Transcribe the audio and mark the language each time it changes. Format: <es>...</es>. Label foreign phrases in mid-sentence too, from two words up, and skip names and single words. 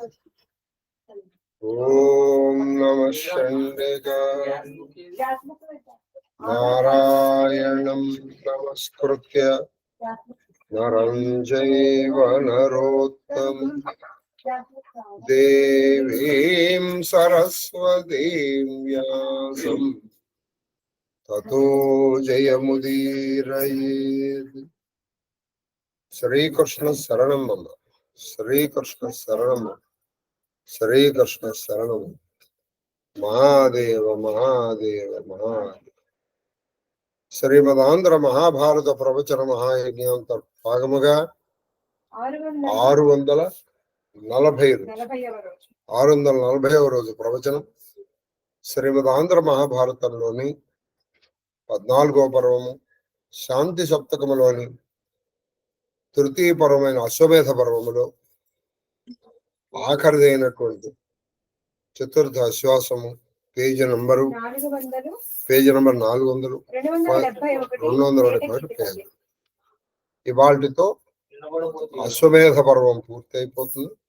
<sa>ओम नमः शंडिकाय नारायणं नमस्कृत्य नरं चैव नरोत्तमं देवीं सरस्वतीं व्यासं ततो जयमुदीरयेत्। श्रीकृष्ण शरणं मम, श्रीकृष्ण शरणं मम, श्रीकृष्ण शरणं महादेव महादेव महादेव।</sa> <te>శ్రీమదాంధ్ర మహాభారత ప్రవచన మహాయజ్ఞం భాగముగా 640వ రోజు ప్రవచనం. శ్రీమదాంధ్ర మహాభారతంలోని 14వ పర్వము శాంతి సప్తకములోని తృతీయ పర్వమైన అశ్వమేధ పర్వములో ఆఖరిదైనటువంటి చతుర్థ అశ్వాసము పేజీ నంబర్ 400 ఇవాళతో అశ్వమేధ పర్వం పూర్తయిపోతుంది.</te>